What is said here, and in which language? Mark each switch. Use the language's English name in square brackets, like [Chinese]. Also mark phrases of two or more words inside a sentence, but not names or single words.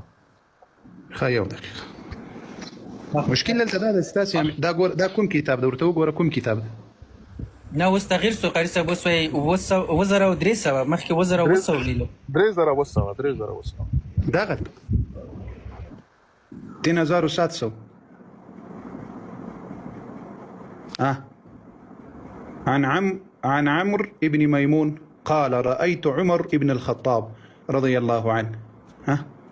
[Pashto] ښه یو دقیقه مشکل دلته دا ده ستاسې دا کوم کتاب ده ورته وګوره کوم کتاب ده نه اوس تغیر سو قاری صاحب اوس وایي 2300 مخکې 2300 لیلو 3700 [Arabic] دغه 3700 عن عمرو ابن ميمون قال رأيت عمر ابن الخطاب رضي الله عنه